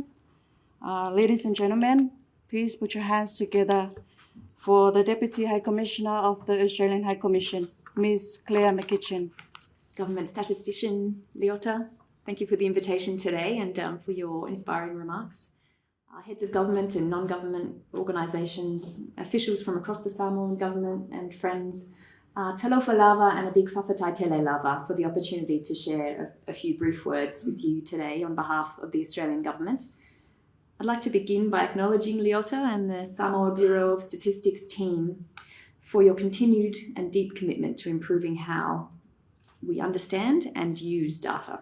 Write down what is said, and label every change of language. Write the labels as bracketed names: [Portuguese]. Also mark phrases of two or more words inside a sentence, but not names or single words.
[English] Ladies and gentlemen, please put your hands together for the Deputy High Commissioner of the Australian High Commission, Ms. Claire McKitchen. Government Statistician Leota, thank you for the invitation today and for your inspiring remarks. Heads of government and non-government organisations, officials from across the Samoan government and friends, [Samoan] talofa lava [English] and a big [Samoan] whawhatai tele lava [English] for the opportunity to share a few brief words with you today on behalf of the Australian government. I'd like to begin by acknowledging Leota and the Samoa Bureau of Statistics team for your continued and deep commitment to improving how we understand and use data.